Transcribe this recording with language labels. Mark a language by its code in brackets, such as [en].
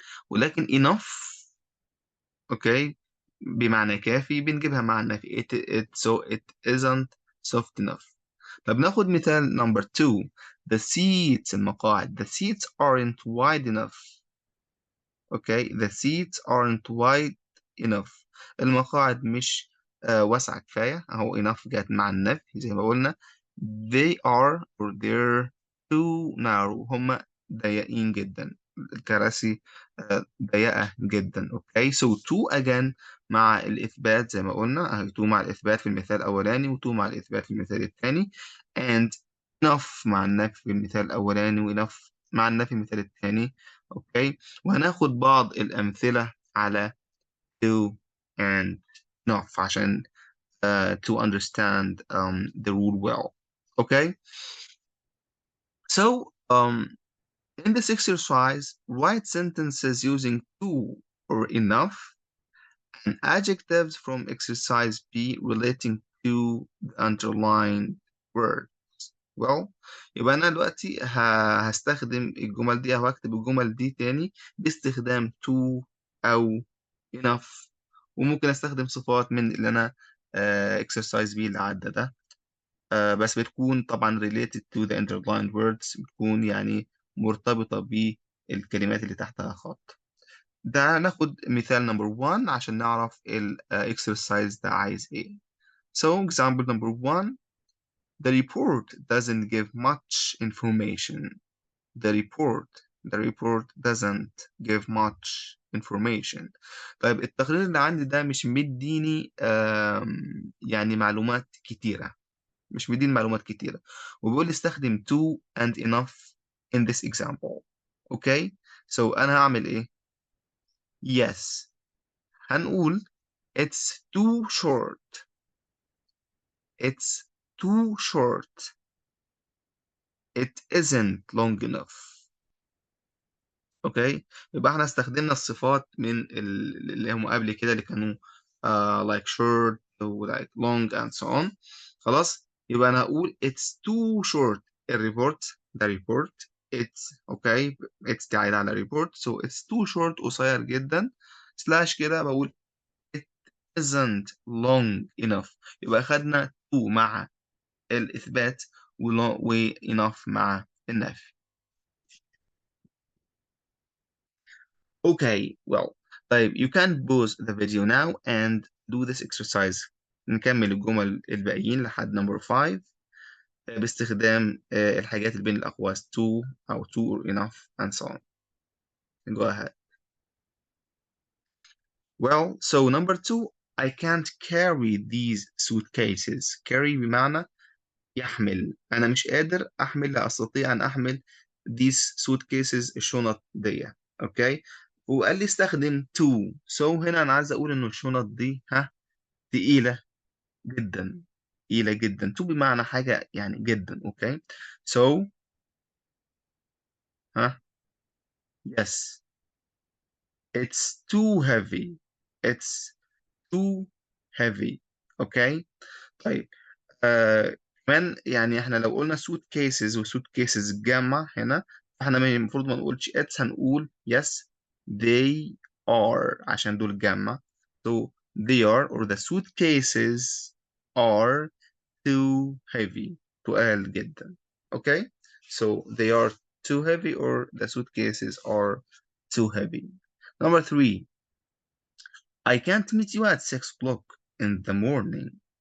[ar] ولكن enough اوكي بمعنى كافي بنجيبها مع النفي [en] so it isn't soft enough. [ar] طب ناخد مثال number two. [en] The seats المقاعد. The seats aren't wide enough. [ar] اوكي. [en] The seats aren't wide enough. [ar] المقاعد مش واسعة كفاية. اهو enough جت مع النفي زي ما قلنا. [en] They are or they're too narrow. [ar] هم ضيقين جدا. الكراسي ضيقة جدا. اوكي so to again مع الإثبات زي ما قلنا، to مع الإثبات في المثال الأولاني و to مع الإثبات في المثال الثاني، and enough مع النفي في المثال الأولاني و enough مع النفي في المثال الثاني. اوكي وهناخد بعض الأمثلة على to and enough عشان [en] to understand the rule well. Okay so in this exercise write sentences using to or enough and adjectives from exercise B relating to the underlined word. [ar] Well يبقى أنا دلوقتي هستخدم الجمل دي أو هكتب الجمل دي تاني باستخدام to أو enough، وممكن أستخدم صفات من اللي أنا exercise B اللي عدى ده، بس بتكون طبعا [en] related to the underlined words، [ar] بتكون يعني مرتبطة بالكلمات اللي تحتها خط. ده ناخد مثال number 1 عشان نعرف ال exercise ده عايز ايه. [en] So example number 1 the report doesn't give much information. The report doesn't give much information. [ar] طيب التقرير اللي عندي ده مش مديني يعني معلومات كتيرة، مش مديني معلومات كتيرة، وبيقول لي استخدم to and enough [en] in this example. [ar] اوكي so انا هعمل ايه؟ yes هنقول [en] it's too short. It's too short. It isn't long enough. [ar] اوكي يبقى احنا استخدمنا الصفات من اللي هم قبل كده اللي كانوا like short و like long and so on. خلاص يبقى انا هقول it's too short. الريبورت ده ريبورت it's اوكي it's دي عايدة على ريبورت so it's too short قصير جدا سلاش كده بقول [en] it isn't long enough. [ar] يبقى أخدنا to مع الإثبات و enough مع النفي. [en] Okay well طيب you can pause the video now and do this exercise. [ar] نكمل الجمل الباقيين لحد number 5 باستخدام الحاجات اللي بين الأقواس to أو [en] to or enough and so on. Go ahead. Well so number 2 I can't carry these suitcases. [ar] carry بمعنى يحمل، أنا مش قادر أحمل، لا أستطيع أن أحمل [en] these suitcases [ar] الشنط دي. أوكي وقال لي استخدم to so هنا أنا عايز أقول إنه الشنط دي تقيلة جدا، تقيلة جدا to بمعنى حاجة يعني جدا. [en] Okay so yes it's too heavy. it's too heavy. [ar] أوكي طيب كمان يعني احنا لو قلنا suit cases و suit cases جمع هنا فاحنا المفروض ما نقولش it's هنقول yes they are عشان دول جمع [en] so they are or the suitcases are too heavy [ar] تقال جدا. [en] okay so they are too heavy or the suitcases are too heavy. Number 3 I can't meet you at 6 o'clock in the morning.